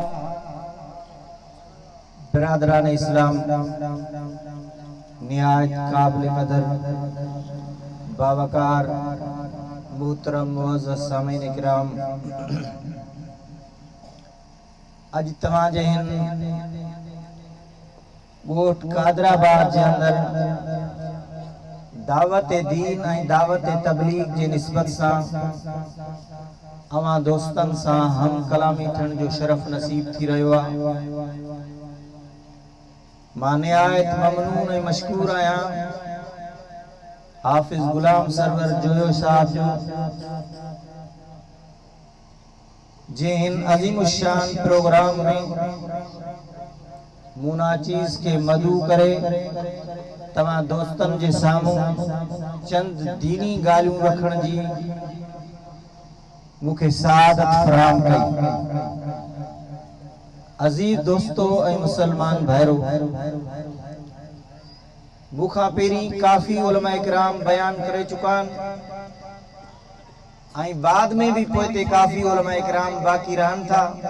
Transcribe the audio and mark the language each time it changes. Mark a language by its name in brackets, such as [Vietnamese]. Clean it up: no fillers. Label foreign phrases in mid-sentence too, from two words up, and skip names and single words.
[Sindhi] बिरादरान इस्लाम, निहायत काबिल कदर बावकार मोहतरम मुअज़्ज़ज़ सामीन इकराम, अज तव्हांजे गोठ कादराबाद जे अंदर दावत दीन ऐं दावत तबलीग जे निस्बत सां अवां दोस्तन सां हम कलामी थियण जो शरफ नसीब थी रहियो आहे। मां निहायत ममनून ऐं मशकूर आहियां हाफिज गुलाम सरवर जोयो साहब जो, जे हिन अज़ीम शान प्रोग्राम में मुना चीज के मदू करे तव्हां दोस्तन जे साम्हूं चंद दीनी ॻाल्हियूं रखण जी मूंखे सआदत फराहम कई। अजीज दोस्तो ऐं मुसलमान भाइरो, मूंखां पहिरीं काफ़ी उलमा इकराम बयान करे चुका आहिनि ऐं बाद में भी पोइते काफ़ी उलमा इकराम बाक़ी रहनि था।